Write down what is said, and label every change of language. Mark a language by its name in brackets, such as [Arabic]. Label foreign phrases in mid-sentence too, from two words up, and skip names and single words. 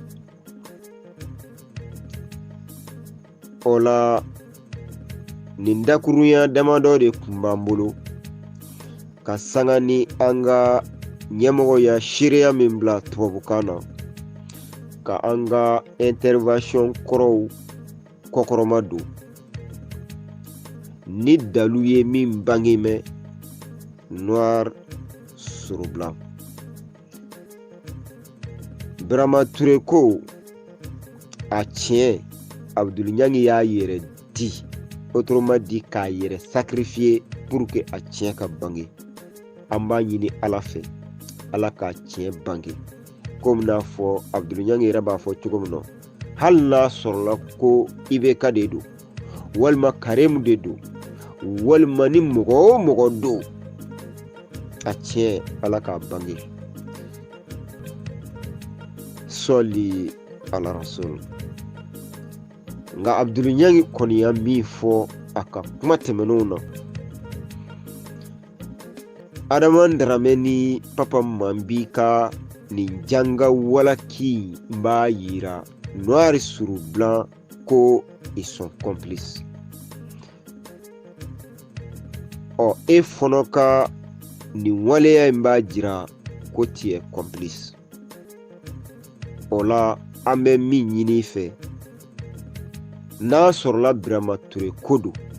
[Bambara] O la nin dakurunya damadɔ de tun b'an bolo ka sanga ni an ka ɲɛmɔgɔ ya seereya min bila tubabukan na, ka an ka intervention kɔrɔw kɔkɔrɔma don. Ni dalu ye min bange mɛn [French] noir sur blanc. [Bambara] Birama Ture ko a tiɲɛ Abdul Ɲangi y'a yɛrɛ di, [French] autrement dit [Bambara] k'a yɛrɛ [French] sacrifier pour que [Bambara] a tiɲɛ ka bange. An b'a ɲini Ala fɛ, Ala k'a tiɲɛ bange. Komi n'a fɔ Abdul Ɲangi yɛrɛ b'a fɔ cogo min na, hali n'a sɔrɔla ko IBK de don walima Karemu de don walima ni mɔgɔ o mɔgɔ don, a tiɲɛ Ala k'a bange. [Arabic] صلِّ على الرسول. [Bambara] Nka Abdul Ɲangi kɔni ya min fɔ a ka kuma tɛmɛnenw na, Adama Darame ni Papa Mambi ka nin janga walaki b'a yira [French] noir sur blanc [Bambara] ko [French] ils sont complices. [Bambara] E fana ka nin waleya in b'a jira ko [French] tu es complice. [Bambara] O la an bɛ min ɲini i fɛ, n'a sɔrɔla Birama Ture ko don,